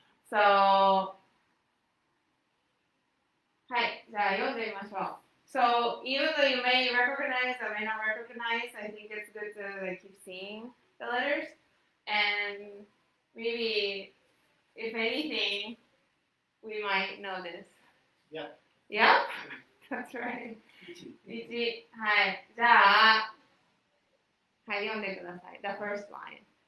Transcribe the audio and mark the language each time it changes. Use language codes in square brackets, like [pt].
[ja] So, はい、じゃあ読んでみましょう。 [en] So even though you may recognize or may not recognize, I think it's good to like keep seeing the letters, and maybe if anything, we might know this. Yep. Yep. That's right. 1はい。 [ja] じゃあはい読んでください。 [en] The first line.